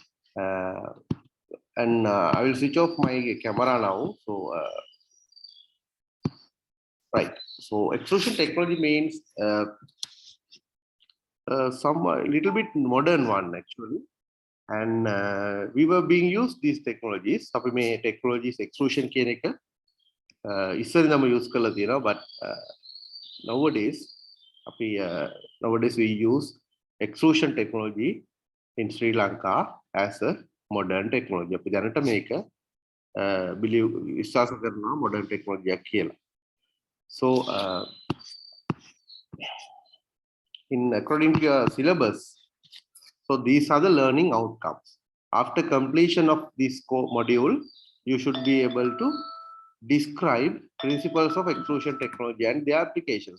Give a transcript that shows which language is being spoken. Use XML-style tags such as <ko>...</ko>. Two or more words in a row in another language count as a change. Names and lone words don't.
<en>And I will switch off my camera now. So right. So extrusion technology means some little bit modern one actually. And we were being used these technologies.</en> <si>අපි මේ</si> <en>technologies extrusion</en> <si>කියන එක ඉස්සරින්ම use කරලා තියෙනවා,</si> <en>but nowadays we use extrusion technology in Sri Lanka as a modern technology.</en> <si>අපි දැනට මේක believe විශ්වාස කරනවා</si> <en>modern technology</en> <si>එකක් කියලා.</si> <en>So according to your syllabus, so these are the learning outcomes. After completion of this module, you should be able to describe principles of extrusion technology and their application.</en>